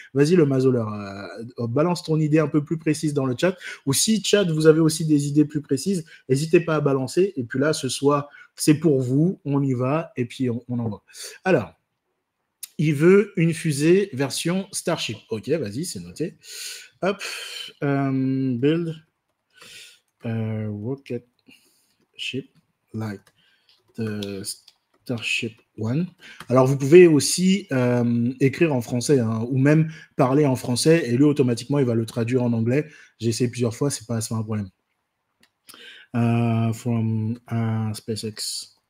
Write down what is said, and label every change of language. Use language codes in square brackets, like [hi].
[fr] Vas-y, le mazoleur, balance ton idée un peu plus précise dans le chat. Ou si, chat, vous avez aussi des idées plus précises, n'hésitez pas à balancer. Et puis là, ce soir, c'est pour vous, on y va, et puis on envoie. Alors, il veut une fusée version Starship. Ok, vas-y, c'est noté. [en] Hop, build rocket ship like the Starship One. [fr] Alors, vous pouvez aussi écrire en français hein, ou même parler en français et lui, automatiquement, il va le traduire en anglais. J'ai essayé plusieurs fois, c'est pas un problème. [en] From SpaceX.